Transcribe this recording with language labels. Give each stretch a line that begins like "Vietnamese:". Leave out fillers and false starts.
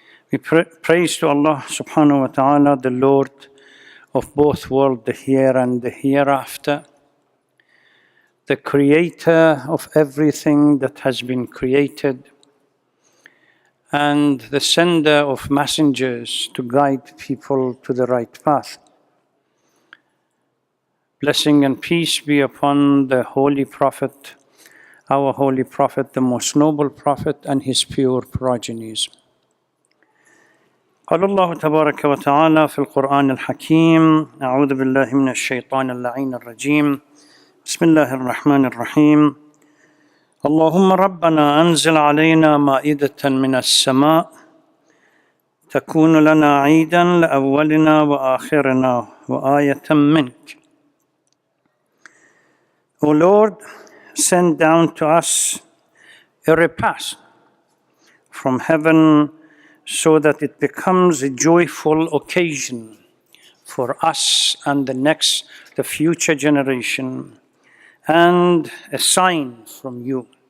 English: We praise to Allah subhanahu wa ta'ala, the Lord of both worlds, the here and the hereafter, the creator of everything that has been created, and the sender of messengers to guide people to the right path. Blessing and peace be upon the Holy Prophet, our Holy Prophet, the most noble Prophet, and his pure progenies.
Arabic: قال الله تبارك وتعالى في القرآن الحكيم: أعوذ بالله من الشيطان اللعين الرجيم، بسم الله الرحمن الرحيم. اللهم ربنا أنزل علينا مائدة من السماء تكون لنا عيدا لأولنا وآخرنا وآية منك.
English: O Lord, send down to us a repast from heaven, so that it becomes a joyful occasion for us and the future generation, and a sign from you.